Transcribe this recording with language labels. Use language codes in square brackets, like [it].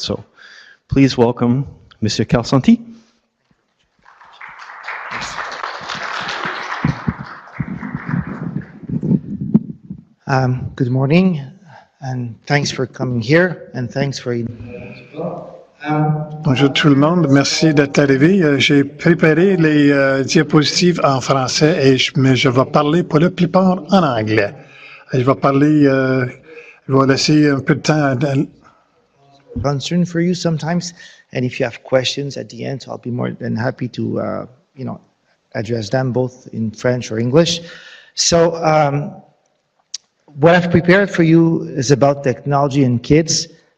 [en] So please welcome Monsieur Karsenti. Good morning, and thanks for coming here, and thanks for... [fr] Bonjour tout le monde, merci d'être arrivé. J'ai préparé les diapositives en français, mais je vais parler pour la plupart en anglais. Je vais laisser un peu de temps... [en] concern for you sometimes, and if you have questions at the end, I'll be more than happy to, address them both in French or English. So, what I've prepared for you is about technology and kids.